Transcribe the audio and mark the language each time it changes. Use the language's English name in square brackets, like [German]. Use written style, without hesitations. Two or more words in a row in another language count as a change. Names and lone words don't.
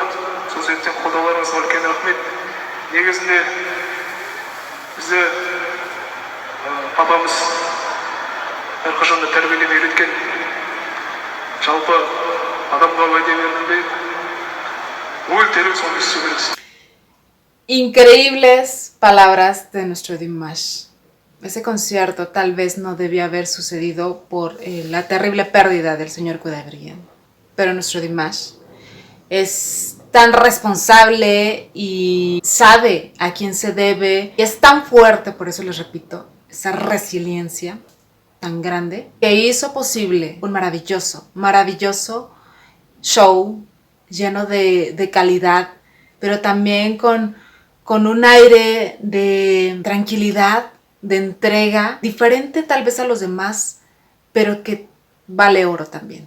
[Kazakh] Сол себептен қолдауларыңызға үлкен рахмет. Негізінде бізді папамыз әрқашан да тәрбиелеп үйреткен. Жалпы адамға уәде бердім, өлтіріп соны істеу керексің. [Spanish] Increíbles palabras de nuestro Dimash. Ese concierto tal vez no debía haber sucedido por la terrible pérdida del señor Kudaibergen, pero nuestro Dimash es tan responsable y sabe a quién se debe, y es tan fuerte, por eso les repito, esa resiliencia tan grande, que hizo posible un maravilloso show lleno de calidad, pero también con un aire de tranquilidad de entrega, diferente tal vez a los demás, pero que vale oro también.